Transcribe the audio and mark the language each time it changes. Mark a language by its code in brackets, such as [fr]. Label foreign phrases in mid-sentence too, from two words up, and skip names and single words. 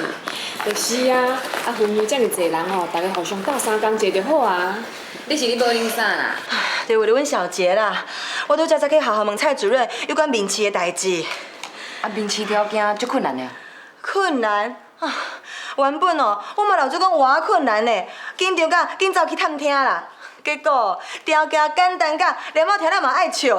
[nan] 就是啊，婚宴遮尼济人哦，大家互相斗3工坐就好啊。你是你无啉啥啦？对，为了阮小杰啦，我拄才去学校问蔡主任有关面试的代志。啊，面试条件足困难的。困难啊！原本哦，我嘛老主讲偌困难呢，紧张甲紧走去探听啦。结果条件简单甲连我听了嘛爱笑。